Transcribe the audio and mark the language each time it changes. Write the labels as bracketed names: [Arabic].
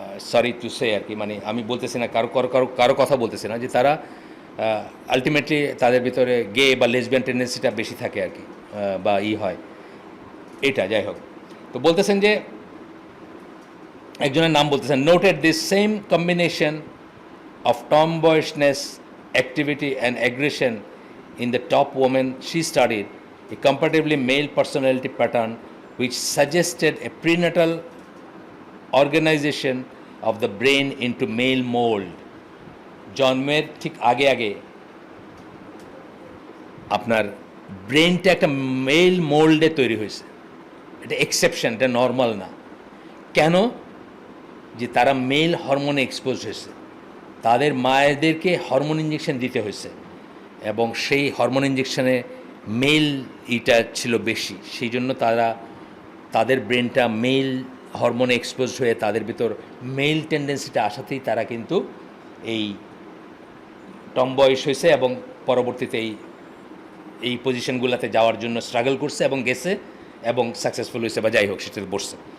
[Bangla] Sorry to say আর কি, মানে আমি বলতেছি না কারো কথা বলতেছি না, যে তারা আলটিমেটলি তাদের ভিতরে গে বা লেসবিয়ান টেন্ডেন্সিটা বেশি থাকে আর কি, বা হয় এটা যাই হোক। তো বলতেছেন যে একজনের নাম বলতেছেন, [English] Noted this same combination of tomboyishness, activity and aggression in the top women she studied, a comparatively male personality pattern which suggested a prenatal organization of the brain into male mold. [Bangla] জন্মের ঠিক আগে আগে আপনার ব্রেনটা একটা mail মোল্ডে তৈরি হয়েছে, এটা এক্সেপশন, এটা নর্মাল না। কেন? যে তারা মেল হরমোনে এক্সপোজ হয়েছে, তাদের মায়েদেরকে হরমোন ইঞ্জেকশন দিতে হয়েছে, এবং সেই হরমোন ইঞ্জেকশনে মেল ইটা ছিল বেশি, সেই জন্য তাদের ব্রেনটা মেল হরমোনে এক্সপোজ হয়ে তাদের ভিতর মেল টেন্ডেন্সিটা আসাতেই তারা কিন্তু এই টম বয়স হয়েছে, এবং পরবর্তীতে এই পজিশনগুলোতে যাওয়ার জন্য স্ট্রাগল করছে এবং গেছে এবং সাকসেসফুল হয়েছে বা যাই হোক সেটাতে বসছে।